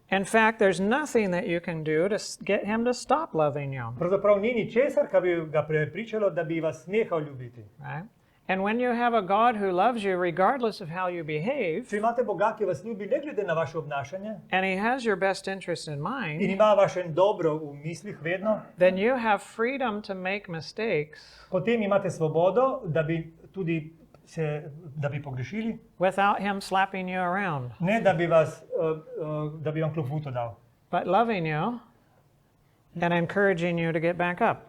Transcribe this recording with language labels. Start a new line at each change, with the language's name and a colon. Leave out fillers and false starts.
English: In fact, there's nothing that you can do to get him to stop loving you.
Slovenian: Pravzaprav ni ničesar, kar bi ga prepričalo, da bi vas nehal ljubiti.
English: Right? And when you have a God who loves you regardless of how you behave,
Slovenian: Če imate Boga, ki vas ljubi, ne glede na vaše obnašanje,
English: and he has your best interest in in mind,
Slovenian: ima vaše dobro v mislih vedno,
English: then you have freedom to make mistakes
Slovenian: potem imate svobodo, da bi tudi da bi pogrešili,
English: without him slapping you around,
Slovenian: ne da bi vam klofuto dal,
English: but loving you and encouraging you to get back up.